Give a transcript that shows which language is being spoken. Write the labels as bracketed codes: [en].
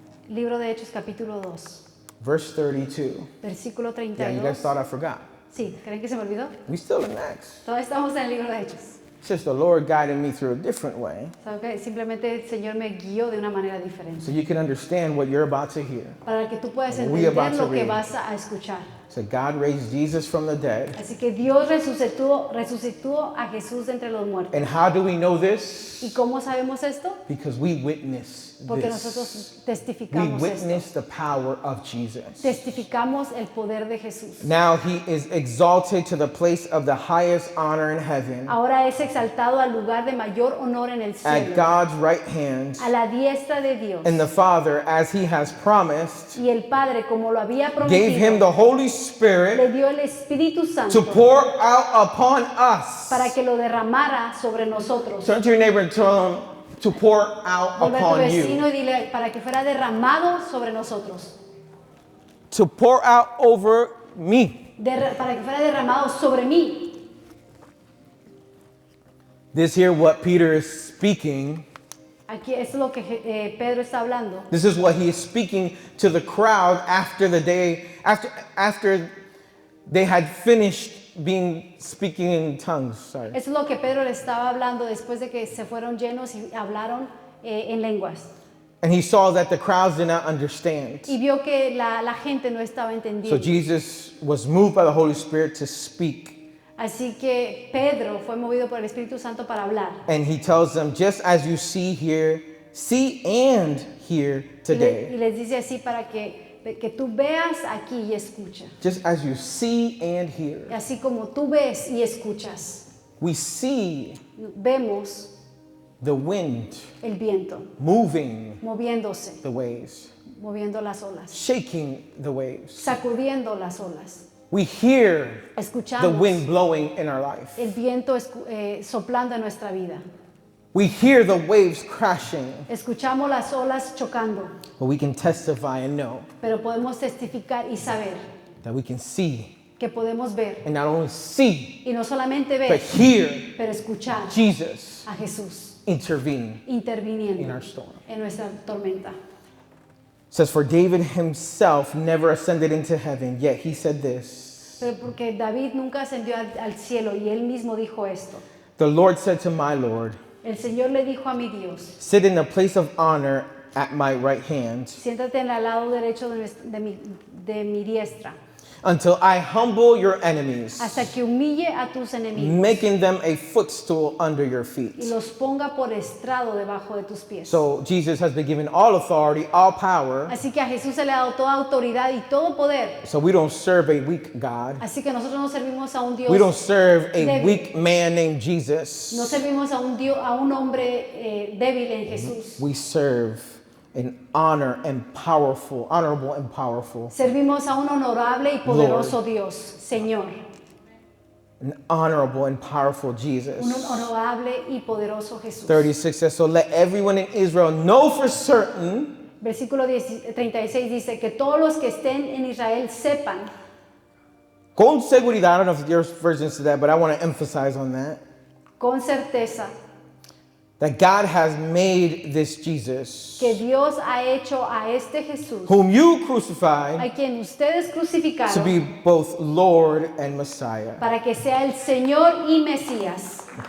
[es] Libro de Hechos, capítulo 2, [en] verse 32. [es] versículo [en] Yeah, you guys 32. thought I forgot. [es] Sí, ¿creen que se me olvidó? [en] We still in Acts. [es] Todavía estamos en el libro de Hechos. [en] It's just the Lord guided me through a different way [es] Sabe que simplemente el Señor me guió de una manera diferente. [en] so you can understand what you're about to hear. [es] Para que tú puedas [en] We about [es] entender [en] to [es] lo que [en] read. [es] vas a escuchar. [en] So God raised Jesus from the dead. [es] Así que Dios resucitó a Jesús de entre los muertos. [en] And how do we know this? [es] ¿Y cómo sabemos esto? [en] Because we witness [es] Porque [en] this. [es] nosotros [en] We [es] testificamos esto. [en] witness the power of Jesus. [es] Testificamos el poder de Jesús. [en] Now he is exalted to the place of the highest honor in heaven [es] Ahora es exaltado al lugar de mayor honor en el [en] at [es] cielo, [en] God's right hand. [es] a la diestra de Dios. [en] And the Father, as he has promised, [es] Y el Padre, como lo había [en] gave him the Holy Spirit [es] le dio el Espíritu [en] to [es] Santo [en] pour out upon us. [es] para que lo derramara sobre nosotros. [en] Turn to your neighbor and tell him to pour out [es] Vuelve a tu [en] upon [es] vecino [en] you. [es] y dile para que fuera derramado sobre nosotros. [en] To pour out over me. [es] Para que fuera derramado sobre mí. [en] This here, what Peter is speaking, [es] Aquí es lo que Pedro está hablando. [en] this is what he is speaking to the crowd after the day, after they had finished speaking in tongues. Sorry. [es] Eso es lo que Pedro le estaba hablando después de que se fueron llenos y hablaron en lenguas. [en] And he saw that the crowds did not understand. [es] Y vio que la gente no estaba [en] So [es] entendiendo. [en] Jesus was moved by the Holy Spirit to speak. [es] Así que Pedro fue movido por el Espíritu Santo para hablar. [en] And he tells them, just as you see and hear [es] Y [en] today. [es] les dice así para que tú veas aquí y escucha. [en] Just as you see and hear. [es] Así como tú ves y escuchas. [en] We see [es] Vemos [en] the wind [es] el viento [en] moving [es] moviéndose, [en] the waves, [es] moviendo las olas, [en] shaking the waves. [es] sacudiendo las olas. [en] We hear the [es] Escuchamos [en] wind blowing in our life. [es] el viento soplando en nuestra vida. [en] We hear the waves crashing, [es] Escuchamos las olas chocando, [en] but we can testify and know [es] pero podemos testificar y saber [en] that we can see, [es] que podemos ver [en] and not only see, [es] y no solamente [en] but [es] ver, [en] hear [es] pero escuchar [en] Jesus [es] a Jesús [en] intervene. [es] interviniendo [en] In our storm. [es] en nuestra tormenta. [en] It says, for David himself never ascended into heaven, yet he said this. [es] Pero porque David nunca ascendió al cielo y él mismo dijo esto. [en] The Lord said to my Lord, [es] El Señor le dijo a mi Dios, [en] sit in the place of honor at my right hand, [es] siéntate en el lado derecho de mi diestra, [en] until I humble your enemies, [es] hasta que humille a tus enemigos [en] making them a footstool under your [es] y [en] feet. [es] los ponga por estrado debajo de tus pies. [en] So Jesus has been given all authority, all power. [es] Así que a Jesús se le ha dado toda autoridad y todo poder. [en] So we don't serve a weak God. [es] Así que nosotros no servimos a un Dios, [en] We don't serve a [es] débil. [en] weak man named Jesus. [es] No servimos a un hombre débil en Jesús. [en] We serve an honorable and powerful, [es] Servimos a un honorable y poderoso Dios, Señor. [en] an honorable and powerful Jesus. [es] Un honorable y poderoso Jesús. [en] 36 says, so let everyone in Israel know for certain [es] Versículo 36 dice que todos los que estén en Israel sepan, con seguridad, [en] I don't know if your version says that, but I want to emphasize on that, [es] con certeza, [en] that God has made this Jesus, [es] que Dios ha hecho a este Jesús, [en] whom you crucified, [es] a quien ustedes [en] to [es] crucificaron, [en] be both Lord and Messiah. [es] para que sea el Señor y Mesías.